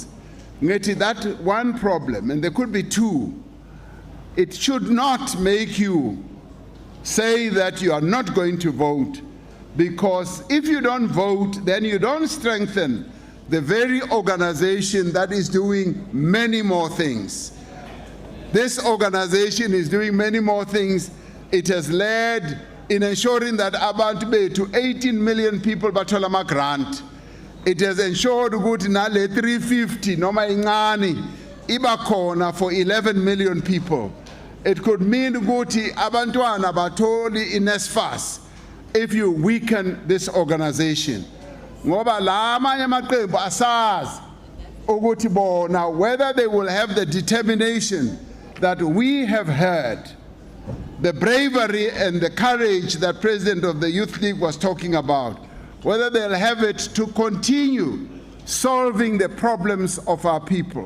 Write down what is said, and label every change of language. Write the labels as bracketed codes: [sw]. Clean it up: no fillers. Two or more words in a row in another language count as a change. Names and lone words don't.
[en] That one problem, and there could be two, it should not make you say that you are not going to vote, because if you don't vote, then you don't strengthen the very organization that is doing many more things. This organization is doing many more things. It has led in ensuring that [zu] abantu bethu [en] 18 million people [zu] bathola ama [en] grant. It has ensured [zu] ukuthi nale 350 noma incane iba khona [en] for 11 million people. It could mean [zu] ukuthi abantwana batholi iNSFAS [en] if you weaken this organization. [zu] Ngoba la amanye amaqembu asazi ukuthi bona [en] whether they will have the determination that we have heard, the bravery and the courage that President of the Youth League was talking about, whether they'll have it to continue solving the problems of our people.